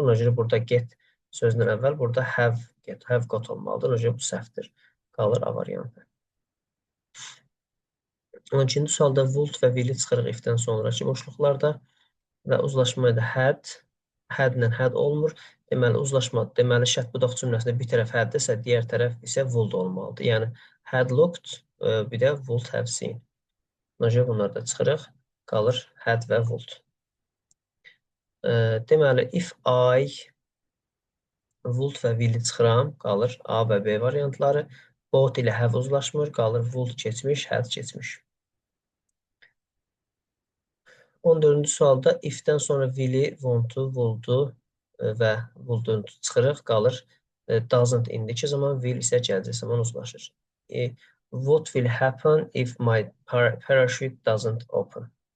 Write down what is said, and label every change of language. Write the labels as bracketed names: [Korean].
[Azerbaijani] Ona görə burada get sözündən əvvəl burada have got olmalıdır. Ona görə bu səhvdir. Qalır A variantı. 12-ci sualda would və will-i çıxırıq if-dən sonraki boşluqlarda və uzlaşmada had-lə had olmur. Deməli, deməli, şərt budaq cümləsində bir tərəf had-dirsə, digər tərəf isə would olmalıdır. Yəni, [English] had looked, [Azerbaijani] bir də [English] would have seen. [Azerbaijani] Ona görə bunları da çıxırıq. Qalır had və would. Deməli, if I would və will-i çıxıram, qalır A və B variantları. Both ilə have uzlaşmır, qalır would keçmiş, had keçmiş. 14-cü sualda if-dən sonra will-i, want-u, would-u və would-u çıxırıq, qalır doesn't indiki zaman, will isə gələcək zaman uzlaşır. [English] What will happen if my parachute doesn't open?